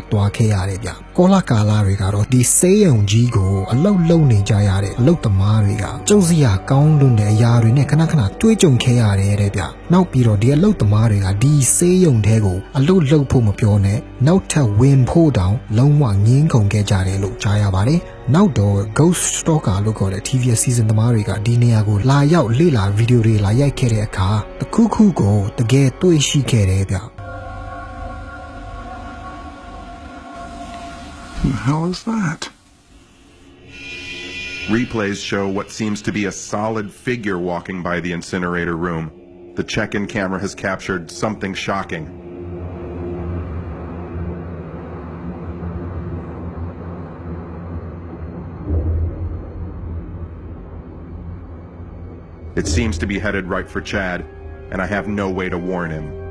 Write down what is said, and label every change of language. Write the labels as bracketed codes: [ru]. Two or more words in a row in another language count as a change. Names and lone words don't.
[my] သွားခဲ့ရတယ်ဗျကောလာကာလာတွေကတော့ဒီဆေးရုံကြီးကိုအလုတ်လုံနေကြရတဲ့အလုတ်သမားတွေကကျုပ်စရာကောင်းလွန်းတဲ့အရာတွေနဲ့ခဏခဏတွေးကြုံခဲ့ရတယ်တဲ့ဗျနောက်ပြီးတော့ဒီအလုတ်သမားတွေကဒီဆေးရုံထဲကိုအလုတ်လှုပ်ဖို့မပြောနဲ့နောက်ထပ်ဝင်ဖို့တောင်လုံးဝငင်းခုန်ခဲ့ကြတယ်လို့ကြားရပါတယ်နောက်တော့ Ghost Stalker လို့ခေါ်တဲ့ [en] TV season [my] သမားတွေကဒီနေရာကိုလာရောက်လေ့လာဗီဒီယိုတွေလာရိုက်ခဲ့တဲ့အခါတစ်ခုခုကိုတကယ်တွေ့ရှိခဲ့တယ်ဗျ [en] Who the hell is that? Replays show what seems to be a solid figure walking by the incinerator room. The check-in camera has captured something shocking. It seems to be headed right for Chad, and I have no way to warn him.